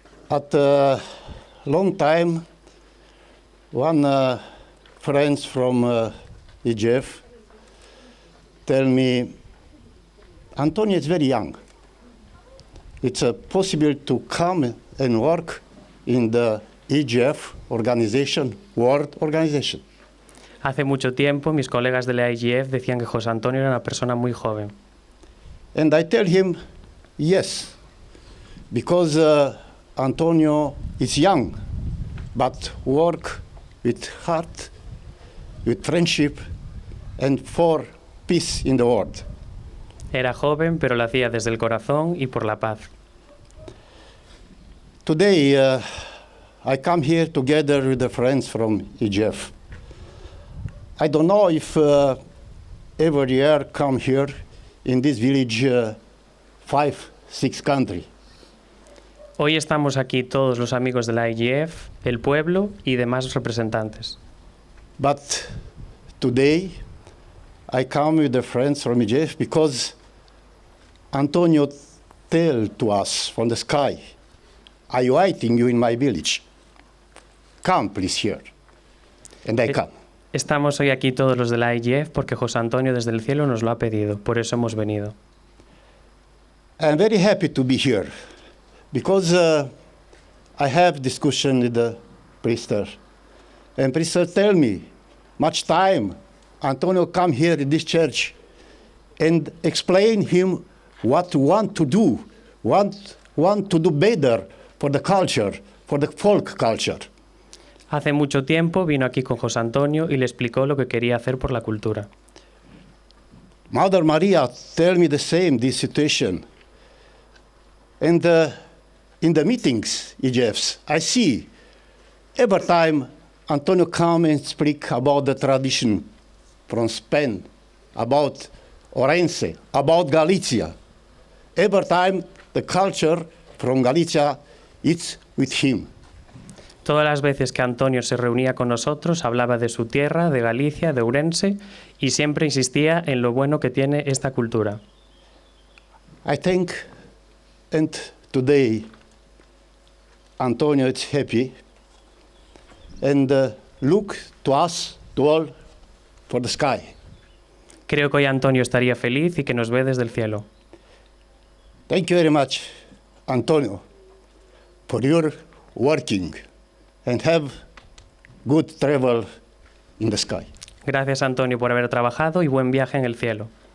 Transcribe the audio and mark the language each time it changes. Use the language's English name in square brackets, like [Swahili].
[English] At a long time, one friends from IGF tell me, Antonio is very young. It's possible to come and work in the IGF organization, world organization. [Spanish] Hace mucho tiempo, mis colegas de la IGF decían que José Antonio era una persona muy joven. [English] And I tell him, yes, because Antonio is young, but work with heart, with friendship, and for peace in the world. [Spanish] Era joven, pero lo hacía desde el corazón y por la paz. [English] Today, I come here together with the friends from IGF. I don't know if every year come here in this village 5, 6 countries. [Spanish] Hoy estamos aquí todos los amigos de la IGF, el pueblo y demás representantes. [English] But today, I come with the friends from IGF because Antonio tell to us from the sky, I'm waiting you in my village. Come please here. And I come. [Spanish] Estamos hoy aquí todos los de la IGF porque José Antonio desde el cielo nos lo ha pedido, por eso hemos venido. [English] I'm very happy to be here because I have discussion with the priester. And priester tell me, much time Antonio come here in this church and explain him what want to do, want to do better for the culture, for the folk culture. [Spanish] Hace mucho tiempo vino aquí con José Antonio y le explicó lo que quería hacer por la cultura. [English] Mother Maria tell me the same, this situation. And in the meetings, EGFs, I see every time Antonio come and speak about the tradition from Spain, about Orense, about Galicia. Every time the culture from Galicia is with him. [Spanish] Todas las veces que Antonio se reunía con nosotros, hablaba de su tierra, de Galicia, de Ourense, y siempre insistía en lo bueno que tiene esta cultura. [English] I think, and today, Antonio is happy, and look to us, to all, for the sky. [Spanish] Creo que hoy Antonio estaría feliz y que nos ve desde el cielo. [English] Thank you very much, Antonio, for your working. And have good travel in the sky. [Spanish] Gracias, Antonio, por haber trabajado y buen viaje en el cielo.